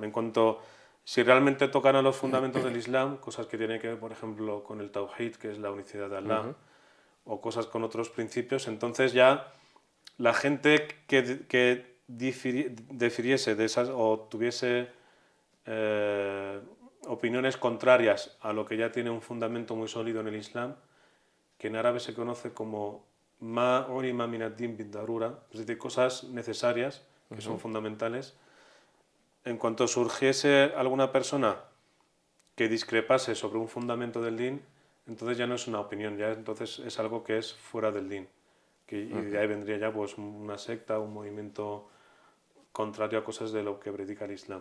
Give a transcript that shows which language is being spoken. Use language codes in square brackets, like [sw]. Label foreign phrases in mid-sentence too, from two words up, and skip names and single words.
[es] Si realmente tocaran los fundamentos del Islam, cosas que tienen que ver, por ejemplo, con el Tawhid, que es la unicidad de Allah, o cosas con otros principios, entonces ya la gente que difiriese de esas o tuviese opiniones contrarias a lo que ya tiene un fundamento muy sólido en el Islam, que en árabe se conoce como [ar] ما علم من الدين بالضرورة, [es] es decir, cosas necesarias que son fundamentales. En cuanto surgiese alguna persona que discrepase sobre un fundamento del din, entonces ya no es una opinión, ya entonces es algo que es fuera del din. Y de ahí vendría ya pues una secta, un movimiento contrario a cosas de lo que predica el Islam.